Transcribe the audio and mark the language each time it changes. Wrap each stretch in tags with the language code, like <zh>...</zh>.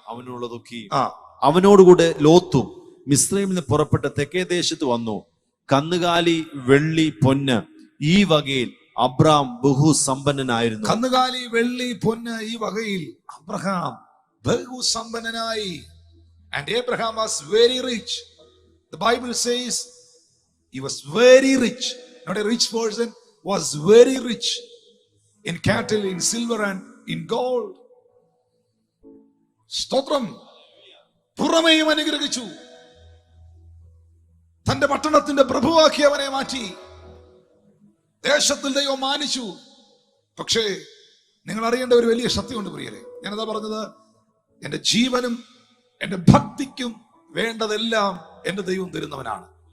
<ml>അവനുള്ളതൊക്കെ അവനോടുകൂടെ ലോത്തും മിസ്രൈമിൽ നിന്ന് പുറപ്പെട്ട തെക്കേ ദേശത്ത് വന്നു. കന്നുകാലി, വെള്ളി, പൊന്ന് ഈ വകയിൽ അബ്രഹാം ബഹുസമ്പന്നനായിരുന്നു. കന്നുകാലി, വെള്ളി, പൊന്ന് ഈ വകയിൽ Abraham ബഹുസമ്പന്നനായി.</ml> <en>And Abraham was very rich. The Bible says he was very rich. Not a rich person, was very rich in cattle, in silver and in gold.</en> <ml>സ്തോത്രം. പുറമേയും അനുഗ്രഹിച്ചു, തന്റെ പട്ടണത്തിന്റെ പ്രഭുവാക്കി അവനെ മാറ്റി, ദേശത്തിൽ ദൈവം മാനിച്ചു. പക്ഷേ നിങ്ങൾ അറിയേണ്ട ഒരു വലിയ സത്യമുണ്ട് പ്രിയരെ. ഞാനതാ പറഞ്ഞത്, എന്റെ ജീവനും എന്റെ ഭക്തിക്കും വേണ്ടതെല്ലാം എന്റെ ദൈവം തരുന്നവനാണ്.</ml>